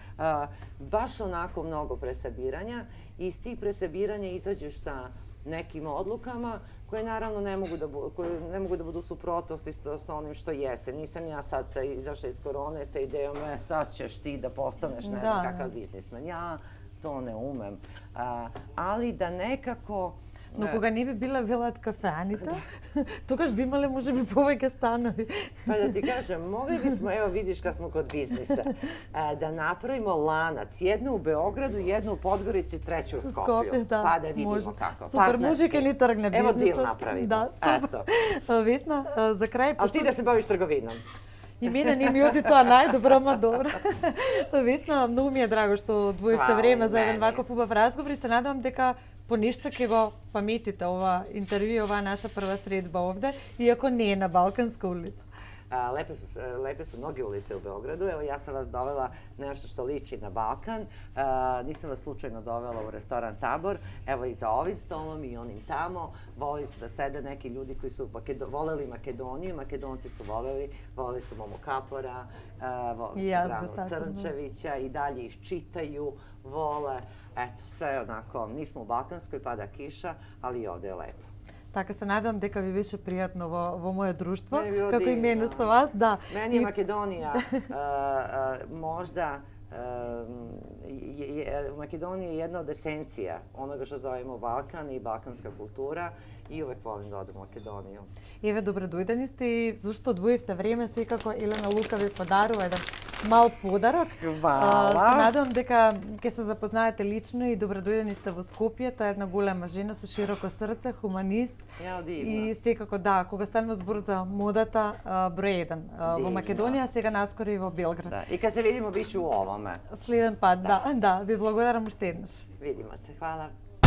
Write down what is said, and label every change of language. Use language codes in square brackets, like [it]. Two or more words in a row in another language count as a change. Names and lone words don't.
[sr] Baš onako mnogo presabiranja i iz tih presabiranja izađeš sa nekim odlukama koje naravno ne mogu da budu u suprotnosti sa onim što jese. Nisam ja sad izašla iz korone sa idejom sad ćeš ti da postaneš ne znam kakav biznismen. Ja to ne umem. Ali da nekako... [mk] Но кога не би била велат кафеаните, тогаш би имале може би повеќе станови. [sr] Па да ти кажем, могли бисмо, ево видиш kad smo kod biznisa, da napravimo lanac, jednu u Beogradu, jednu u Podgorici, treću u Skopju, pa da vidimo kako. [mk] Супер, може ке ни тргне бизнисот. [sr] Evo deal napravimo. [mk] Да, супер. Весна, за крај... [sr] Ali ti da se baviš trgovinom. [mk] И мене не ми оди тоа најдобро, ама добро. Весна, многу ми е драго што одвоивте време за еден ваков убав разговор и се надевам дека поништо ќе го паметите ова интервју, ова наша прва средба овде, иако не е на Балканска улица. [sr] Lepe su mnoge ulice u Beogradu. Evo, ja sam vas dovela nešto što liči na Balkan. Nisam vas slučajno dovela u restoran Tabor. Evo i za ovim stolom i onim tamo. Volili su da sede neki ljudi koji su voleli Makedoniju. Makedonci su voleli su Momo Kapora, voleli su Branu Crnčevića i dalje iščitaju, vole. Eto, sve onako, nismo u Balkanskoj, pada kiša, ali i ovde je lepo. [mk] Така се надевам дека ви беше пријатно во моје друштво, како и мене со вас, да. [sr] Meni je Makedonija možda Makedonija je jedna od esencija onoga što zovemo Balkan i balkanska kultura i uvek volim da odem u Makedoniju. [mk] Еве, добродојдени сте и зашто одвоивте време, секако Елена Лука ви подарува еден мал подарок. Хвала. Се надевам дека ќе се запознаете лично и добродојдени сте во Скопје. Тоа е една голема жена со широко срце, хуманист. И секако да, кога станува збор за модата, број 1 во Македонија, сега наскоро и во Белград. Да. [sr] И kad se vidimo biću u ovome. [mk] Следен пат, да. Ви благодарам уште еднаш. [sr] Vidimo se, hvala.